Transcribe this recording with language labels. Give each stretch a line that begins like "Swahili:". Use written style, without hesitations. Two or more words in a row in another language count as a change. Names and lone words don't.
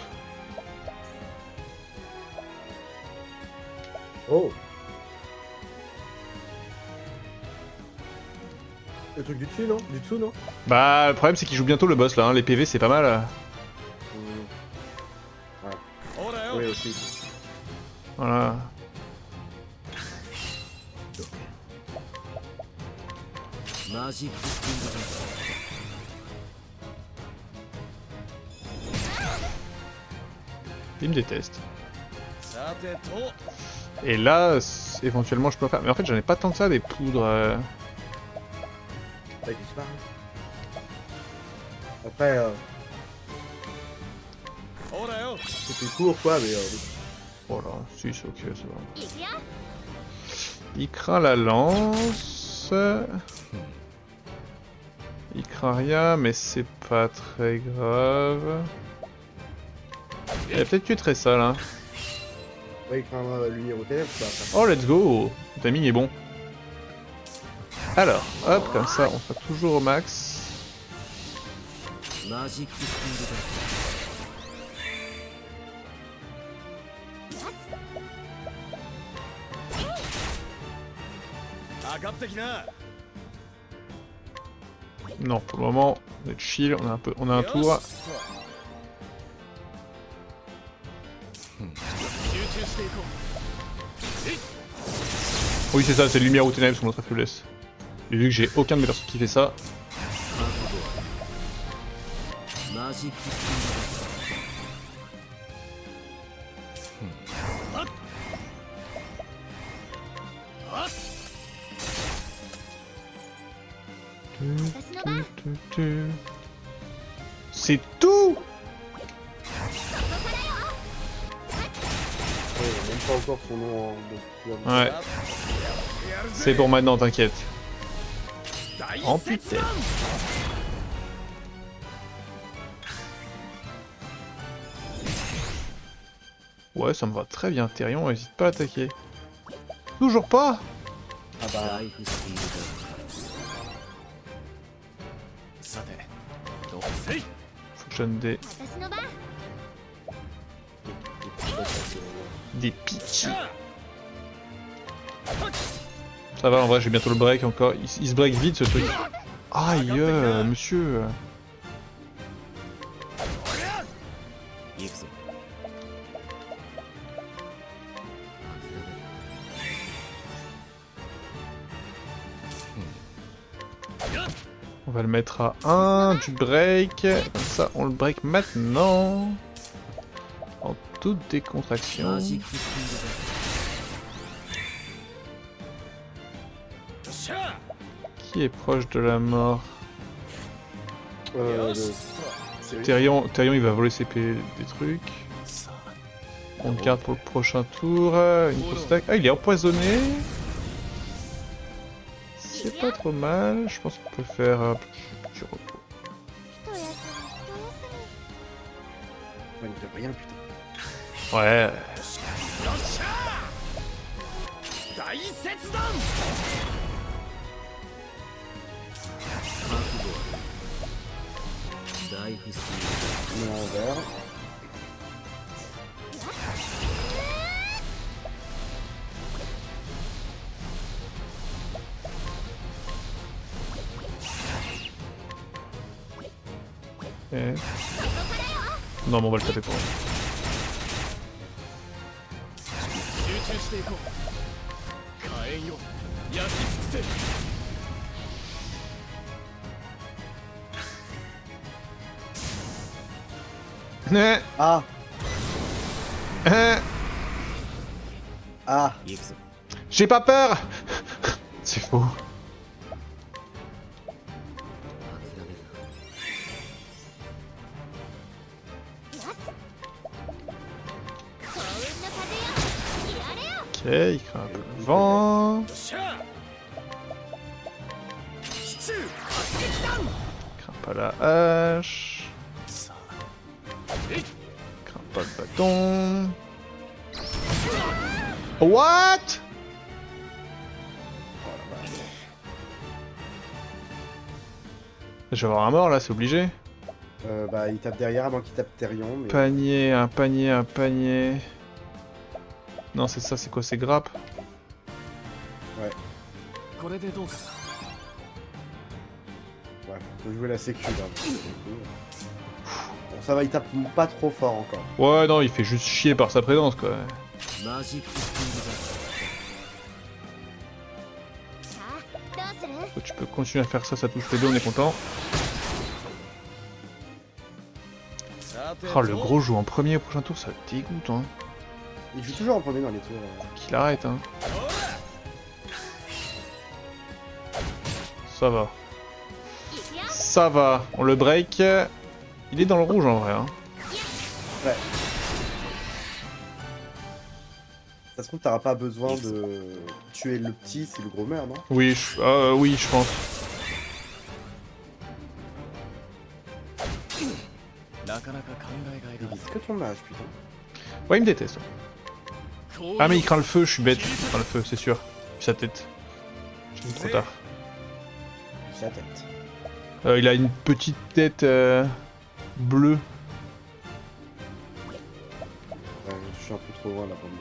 French: Oh! Le truc du dessus, non? Du dessous, non? Bah le problème c'est qu'il joue bientôt le boss là, hein. Les PV c'est pas mal. Oui, aussi. Voilà.
Japanese: マジックスピードだ
French: Il me déteste.
Japanese: さてと
French: Et là, éventuellement je peux faire. Mais en fait j'en ai pas tant que ça des poudres. Avec du spar. Après,
Japanese: ほらよ
French: c'était court quoi, mais. Voilà, si c'est ok, c'est bon.
Japanese: いくよ
French: Il craint la lance. Il craint rien, mais c'est pas très grave. Il a peut-être tué très sale, hein. Ouais, il craint lumière aux ténèbres, quoi. Après.
English: Oh, let's go!
French: Le timing est bon. Alors, hop, comme ça, on fait toujours au max.
Japanese: マジックスピードだ上がってきな
French: Non, pour le moment, on est chill, on a un tour.
Japanese: 集中していこ
French: Oui, c'est ça, c'est lumière ou ténèbres sur notre faiblesse. Et vu que j'ai aucun de mes persos qui fait ça,
Japanese: マジックスピードだ私の番
French: c'est tout! Ouais, il a même pas encore son nom en. Ouais,
Japanese: う
French: c'est pour maintenant, t'inquiète.
Japanese: 大
French: En
Japanese: 切
French: putain.
Japanese: 断
French: Ouais, ça me va très bien, Therion, hésite pas à attaquer. Toujours pas? Ah bah.
Japanese: ライフスピードださてどうせい
French: Faut Jeune des
Japanese: 私の番
French: des pitchs. Ça va, en vrai, j'ai bientôt le break encore. Il se break vite ce truc. Aïe, monsieur.
Japanese: 行くぞ。
French: On va le mettre à 1 du break. Comme ça, on le break maintenant. En toute décontraction.
Japanese: マジックスピードだ。よっしゃ
French: Qui est proche de la mort? C'est Therion, il va voler ses des trucs.
Japanese: さあ
French: On le garde pour le prochain tour. Une grosse attaque. Ah, il est empoisonné. C'est pas trop mal. Je pense qu'on peut faire un petit repos.
Japanese: 一休み一休
French: Ouais, il fait rien, putain. Ouais.
Japanese: よっしゃ大切断覚悟は。ライフスピー
French: Mais en vert. Et... Non, mais on va le taper pour lui.
Japanese: 集中していこう火炎よ焼き尽くせ
French: Ah. Ah.
Japanese: ド。行くぞ。
French: J'ai pas peur. C'est faux.
Japanese: 諦めるな。幸運の風よやれよ
French: Ok, il craint un peu le vent.
Japanese: よっしゃ支柱発撃弾
French: Il craint pas la hache.
Japanese: さあ
French: Il craint pas le bâton. What? Je vais avoir un mort là, c'est obligé. Bah, il tape derrière avant qu'il tape Therion. Mais... Panier, un panier, un panier. Non, c'est ça, c'est quoi? C'est grappe?
Japanese: これでどうか
French: Ouais, faut jouer la sécu là. Bon, ça va, il tape pas trop fort encore. Ouais, non, il fait juste chier par sa présence quoi.
Japanese: マジックスピーさあどうする
French: Tu peux continuer à faire ça, ça touche les deux, on est content.
Japanese: さて
French: Oh, le gros joue en premier au prochain tour, ça dégoûte hein. Il joue toujours en premier dans les tours. Qu'il arrête hein. Ça va.
Japanese: いくよ
French: Ça va, on le break. Il est dans le rouge en vrai hein. Ça se trouve, t'auras pas besoin de tuer le petit si le gros meurt, non? Oui, oui, je pense.
Japanese: なかなか考えがい
French: Il
Japanese: が
French: vise que ton âge, putain. Ouais, il me déteste.
Japanese: こう
French: Ah mais il craint le feu, je suis bête. Il craint le feu, c'est sûr. Puis sa tête. J'ai mis trop tard. Sa tête. Il a une petite tête bleue. Ouais, je suis un peu trop loin là pour me dire.